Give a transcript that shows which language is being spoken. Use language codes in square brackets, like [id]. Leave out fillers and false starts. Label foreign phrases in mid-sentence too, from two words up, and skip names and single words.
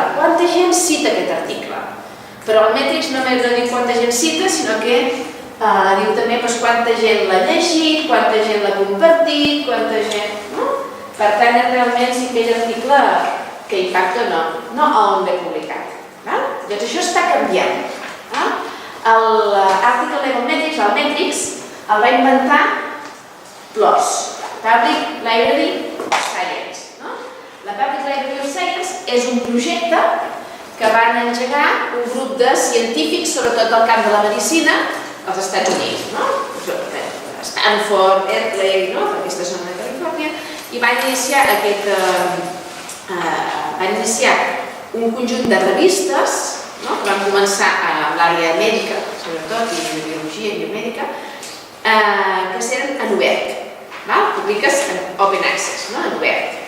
[ca] Quanta gent cita aquest article? Però el Metrics no només no diu quanta gent cita, sinó que diu també quanta gent l'ha llegit, quanta gent l'ha compartit, quanta gent... Per tant, és realment si aquell article que impacta o no, no on l'he publicat. Doncs això està canviant. L'article Level Metrics, el Metrics, el va inventar PLOS, Public Library of Science. La Public Library of Science és un projecte que van engegar un grup de científics, sobretot del camp de la medicina, als Estats Units. Stanford, Berkeley, aquesta zona de Califòrnia, i van iniciar un conjunt de revistes que van començar a l'àrea mèdica, sobretot, i de biologia i biomèdica, que eren en obert, publiques en [en] open access, [ca] en obert.